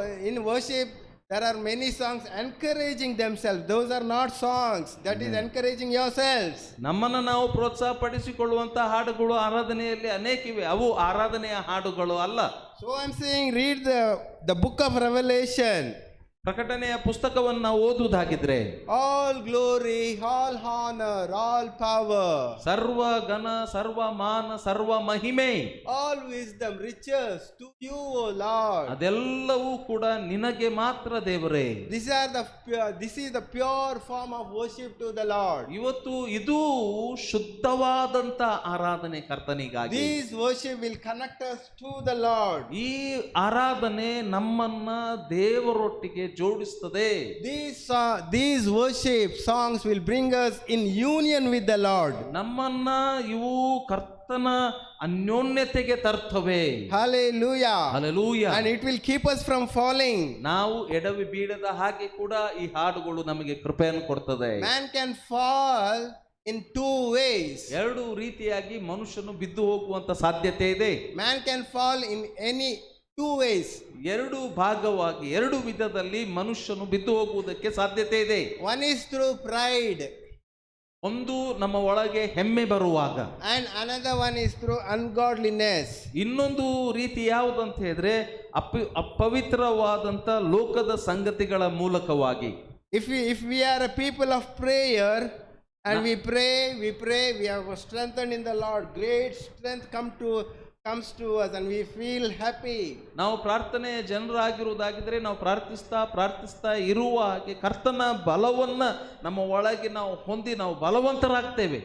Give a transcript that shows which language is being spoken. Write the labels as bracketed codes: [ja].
[en] In worship, there are many songs encouraging themselves. Those are not songs. That is encouraging yourselves. [kn] ನಮ್ಮನ್ನು ನಾವು ಪ್ರೋತ್ಸಾಹ ಪಡಿಸಿಕೊಳ್ಳುವಂತಹ ಹಾಡುಗಳು ಆರಾಧನೆಯಲ್ಲಿ ಅನೇಕಿವೆ. ಅವು ಆರಾಧನೆಯ ಹಾಡುಗಳು ಅಲ್ಲ. [en] So I'm saying, read the book of Revelation. [kn] ಪ್ರಕಟಣೆಯ ಪುಸ್ತಕವನ್ನು ನಾವು ಓದುವುದಾಗಿದ್ರೆ [en] All glory, all honor, all power, [kn] ಸರ್ವ ಘನ, ಸರ್ವ ಮಾನ, ಸರ್ವ ಮಹಿಮೆ, [en] all wisdom, riches to you, O Lord. [kn] ಅದೆಲ್ಲವೂ ಕೂಡ ನಿನಗೆ ಮಾತ್ರ ದೇವರೇ. [en] This is the pure form of worship to the Lord. [kn] ಇವತ್ತು ಇದು ಶುದ್ಧವಾದಂತ ಆರಾಧನೆ ಕರ್ತನಿಗಾಗಿ. [en] This worship will connect us to the Lord. [kn] ಈ ಆರಾಧನೆ ನಮ್ಮನ್ನ ದೇವರೊಟ್ಟಿಗೆ ಜೋಡಿಸುತ್ತದೆ. [en] These worship songs will bring us in union with the Lord. [kn] ನಮ್ಮನ್ನ ಇವು ಕರ್ತನ ಅನ್ಯೋನ್ಯತೆಗೆ ತರ್ತವೆ. [en] Hallelujah. Hallelujah. And it will keep us from falling. [kn] ನಾವು ಎಡವಿ ಬೀಳದ ಹಾಗೆ ಕೂಡ ಈ ಹಾಡುಗಳು ನಮಗೆ ಕೃಪೆಯನ್ನು ಕೊಡ್ತದೆ. [en] Man can fall in two ways. [kn] ಎರಡು ರೀತಿಯಾಗಿ ಮನುಷ್ಯನು ಬಿದ್ದು ಹೋಗುವಂತ ಸಾಧ್ಯತೆ ಇದೆ. [en] Man can fall in two ways. [kn] ಎರಡು ಭಾಗವಾಗಿ ಎರಡು ವಿಧದಲ್ಲಿ ಮನುಷ್ಯನು ಬಿದ್ದು ಹೋಗುವುದಕ್ಕೆ ಸಾಧ್ಯತೆ ಇದೆ. [en] One is through pride, [kn] ಒಂದು ನಮ್ಮ ಒಳಗೆ ಹೆಮ್ಮೆ ಬರುವಾಗ, [en] and another one is through ungodliness. [kn] ಇನ್ನೊಂದು ರೀತಿ ಯಾವುದಂತ ಹೇಳಿದ್ರೆ ಅಪವಿತ್ರವಾದಂತ ಲೋಕದ ಸಂಗತಿಗಳ ಮೂಲಕವಾಗಿ. [en] If we are a people of prayer and we pray, we are strengthened in the Lord. Great strength comes to us and we feel happy. [kn] ನಾವು ಪ್ರಾರ್ಥನೆಯ ಜನರಾಗಿರುವುದಾಗಿದ್ರೆ ನಾವು ಪ್ರಾರ್ಥಿಸ್ತಾ ಇರುವ ಹಾಗೆ ಕರ್ತನ ಬಲವನ್ನ ನಮ್ಮ ಒಳಗೆ ನಾವು ಹೊಂದಿ ನಾವು ಬಲವಂತರಾಗ್ತೇವೆ.